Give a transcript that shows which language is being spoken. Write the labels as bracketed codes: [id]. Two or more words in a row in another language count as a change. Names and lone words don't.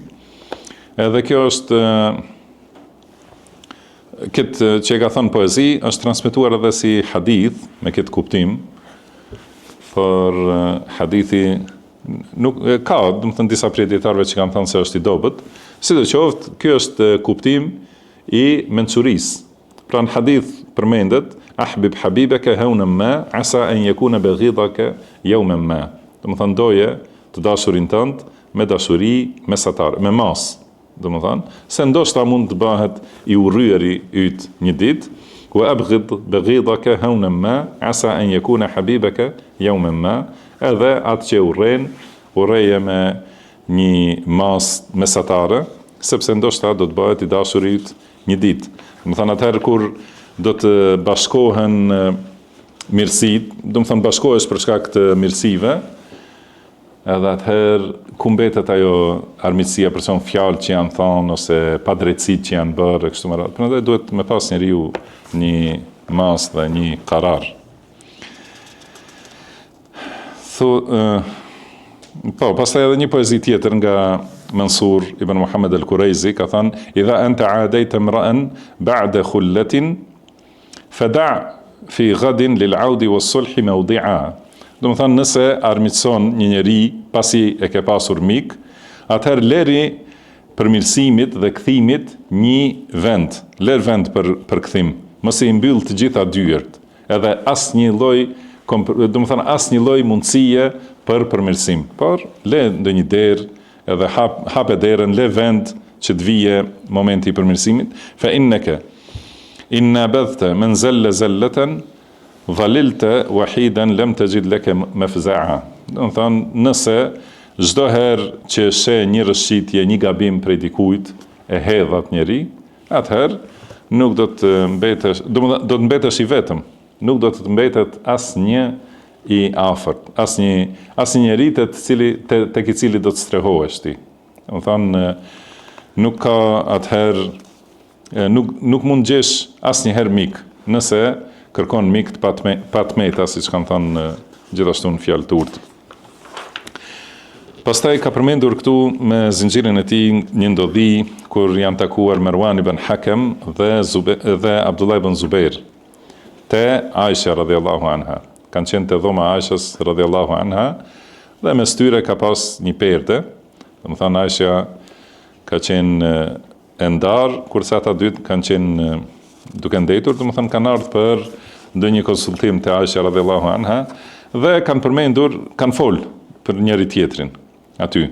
[sq] Edhe kjo është këtë që e ka thënë poezi, është transmetuar edhe si hadith me këtë kuptim, por hadithi nuk ka, do të thënë disa prej dietarëve që kanë thënë se është i dobët, sidoqoftë ky është kuptim i mençurisë. Pra në hadith përmendet [ar] أحبب حبيبك هونا ما عسى أن يكون بغيضك يوما ما. [sq] Do të thënë doje të dashurin tënd me dashuri mesatare, me mas. Do të thënë se ndoshta mund të bëhet i urryeri yt një ditë, [ar] وأبغض بغيضك هونا ما عسى أن يكون حبيبك يوما ما. [sq] Edhe atë që urreje me një mas mesatare, sepse ndoshta do të bëhet i dashurit një ditë. Do të thënë atëherë kur do të bashkohen mirësit, do të thënë bashkohesh për shkak të mirësive, edhe atëherë ku mbetet ajo armiqësia për son fjalë që janë thonë ose padrejtësitë që janë bërë kështu me radhë. Prandaj duhet me pas njeriu një mas dhe një karar. Pastaj edhe një poezi tjetër nga Mansur ibn Muhammad al-Kuraizi ka thënë: [ar] "إذا أنت عاديت امرأ بعد خلة فدع في غد للعود والصلح موضعا." [sq] Do të thënë nëse armiqson një njeri pasi e ke pasur mik, atëherë leri përmirësimit dhe kthimit një vend, ler vend për kthim. Mos i mbyll të gjitha dyert, edhe asnjë lloj, do të thënë asnjë lloj mundësie për përmirësim, por le ndonjë derë, edhe hape derën, le vend që të vije momenti i përmirësimit. [ar] فإنك إن بذت من زل زلة ظللت وحيدا لم تجد لك مفزعا. [sq] Do të thonë nëse çdo herë që she një rëshqitje, një gabim prej dikujt, e hedhat njeri, atëherë nuk do të mbetesh, do të mbetesh i vetëm, nuk do të mbetet asnjë i afërt, asnjë njeri tek i cili do të strehohesh ti. Do të thonë nuk ka atëherë, nuk mund gjesh asnjëherë mik, nëse kërkon mik të patmeta, siç kanë thënë gjithashtu në fjalë të urtë. Pastaj ka përmendur këtu me zinxhirin e tij një ndodhi kur janë takuar Marwan ibn Hakam dhe Abdullah ibn Zubair te Aisha [ar] رضي الله عنها. [sq] Kanë qenë te dhoma e Aishës [ar] رضي الله عنها [sq] dhe mes tyre ka pas një perde. Do të thënë Aisha ka qenë e ndarë, kurse ata dytë kanë qenë duke ndetur, do të thënë kanë ardhur për ndonjë konsultim te Aisha [ar] رضي الله عنها [sq] dhe kanë përmendur, kanë fol për njëri tjetrin aty.